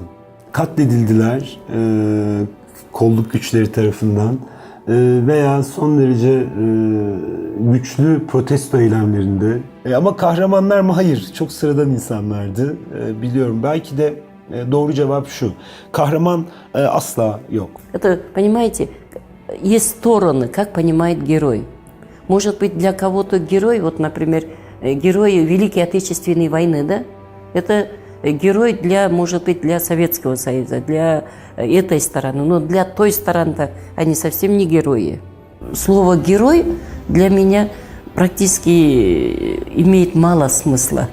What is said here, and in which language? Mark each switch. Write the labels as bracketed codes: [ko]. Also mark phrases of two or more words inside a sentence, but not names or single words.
[tr] Katledildiler kolluk güçleri tarafından veya son derece güçlü protesto eylemlerinde. Ama kahramanlar mı? Hayır. Çok sıradan insanlardı. Biliyorum. Belki de doğru cevap şu. Kahraman asla yok. [ru] Это, понимаете, есть стороны, как понимает герой. Может быть, для кого-то герой, вот, например, герой Великой Отечественной войны, да? Это герой может быть, для Советского Союза, для этой стороны. Но для той стороны-то они совсем не герои. Слово «герой» для меня практически имеет мало смысла.